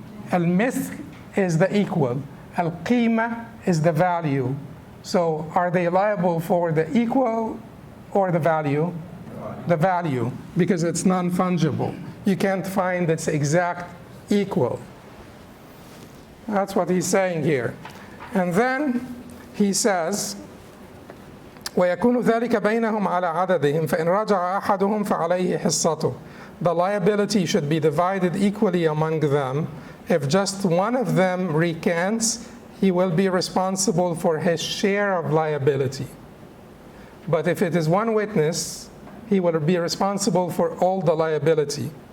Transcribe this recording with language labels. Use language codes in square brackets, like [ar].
[en] Al-mithl is the equal. Al-qima is the value. So are they liable for the equal or the value? The value, because it's non-fungible. You can't find its exact equal. That's what he's saying here. And then he says, [ar] وَيَكُونُ ذَلِكَ بَيْنَهُمْ عَلَى عَدَدِهِمْ فَإِنْ رَجَعَ أَحَدُهُمْ فَعَلَيْهِ حِصَّتُهُ. [en] The liability should be divided equally among them. If just one of them recants, he will be responsible for his share of liability. But if it is one witness, he will be responsible for all the liability.